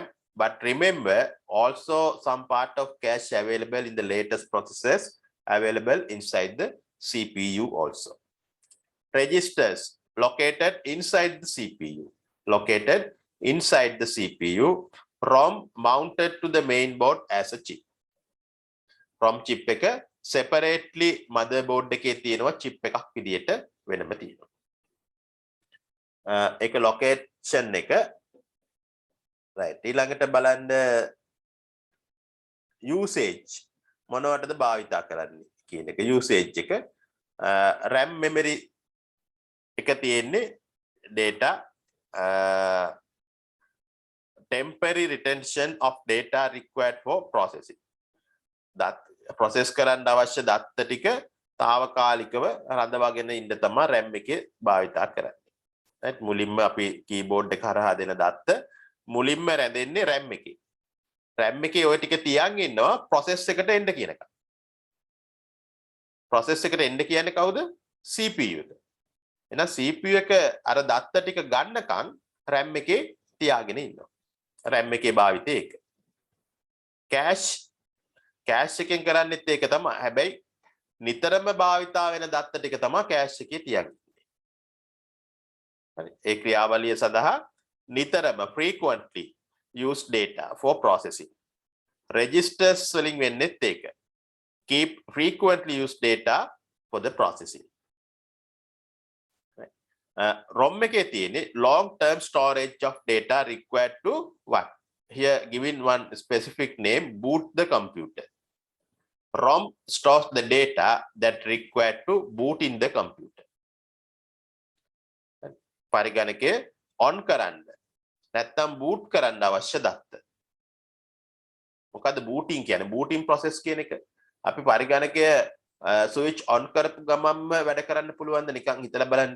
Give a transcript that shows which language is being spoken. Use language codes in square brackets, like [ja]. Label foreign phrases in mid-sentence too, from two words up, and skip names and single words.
[en] But remember, also some part of cache available in the latest processors, available inside the CPU also. Registers, located inside the CPU. Located inside the CPU. ROM mounted to the main board as a chip. [si] ROM chip එක separately motherboard එකේ තියෙනවා chip එකක් විදියට වෙනම තියෙනවා. ඒක location එක. Right. ඊළඟට බලන්න usage. මොනවටද භාවිතා කරන්නේ කියන එක usage එක RAM memory එක තියෙන්නේ [en] data temporary retention of data required for processing process [si] කරන්න අවශ්‍ය දත්ත ටික తాවකාලිකව රඳවාගෙන ඉන්න තමයි RAM එකේ භාවිතා කරන්නේ. right මුලින්ම අපි keyboard එක හරහා දෙන දත්ත මුලින්ම රැඳෙන්නේ RAM එකේ. RAM එකේ ওই ටික තියන් ඉන්නවා process එකට එන්න කියනකම්. process එකට එන්න කියන්නේ කවුද? CPU එක. එහෙනම් CPU එක අර දත්ත ටික ගන්නකම් RAM එකේ තියාගෙන ඉන්නවා. RAM එකේ භාවිතය ඒක. cache එකෙන් කරන්නේත් ඒක තමයි. හැබැයි නිතරම භාවිතා වෙන දත්ත ටික තමයි cache එකේ තියන්නේ. හරි. ඒ ක්‍රියාවලිය සඳහා නිතරම [en] frequently use data for processing. [si] registers වලින් වෙන්නේත් ඒක. [en] keep frequently use data for the processing. ROM [si] එකේ තියෙන්නේ [en] long term storage of data required to what? Here given one specific name, boot the computer. ROM stores the data that required to boot in the computer. [si] පරිගණකය on කරන්න නැත්නම් boot කරන්න අවශ්‍ය දත්ත. මොකද්ද booting කියන්නේ? [en] booting process [si] කියන එක. අපි පරිගණකය [en] switch on [si] කරපු ගමන්ම වැඩ කරන්න පුළුවන්ද? නිකන් හිතලා බලන්න.